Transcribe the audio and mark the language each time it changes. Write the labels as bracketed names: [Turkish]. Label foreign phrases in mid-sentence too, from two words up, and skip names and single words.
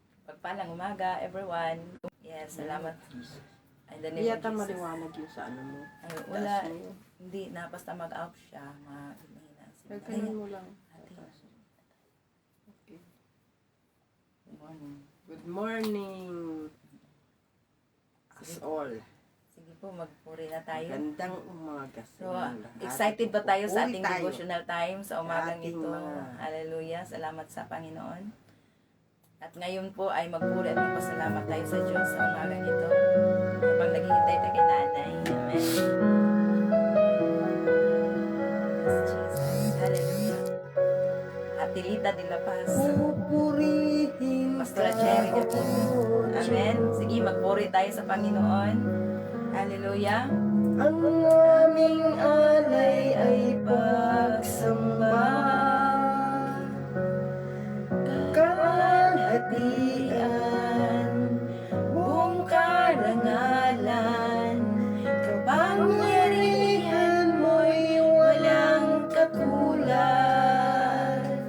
[Filipino] Pagpalang umaga, [English] everyone. Yes, salamat. And the name [Filipino] Hindi [English] of [Filipino] yata [English] Jesus. [Filipino] maliwanag yung sa ano mo. Ay, wala. Taas mo yun. Hindi na, basta mag-out siya. Mahina. Ganun mo lang. Okay. [English] Good morning. Good morning. As all. [Filipino] Sige po, magpuri na tayo. Gandang umaga sa So, inyong lahat. excited ba tayo sa Pupuri ating tayo. [English] devotional time [Filipino] sa umagang Ating ito? mga- Hallelujah. Salamat sa Panginoon. At ngayon po ay magpuri at magpasalamat tayo sa Diyos sa umagang ito. Habang naghihintay tayo kay Nanay. [English] Amen. Yes, Jesus. Hallelujah. [Filipino] Atilita de la Paz. Pupurihin Pastora Cherry Gapito. Amen. Sige, magpuri tayo sa Panginoon. Hallelujah. Ang aming alay ay pagsamba. Kalhatian, buong karangalan, kapangyarihan mo'y walang katulad.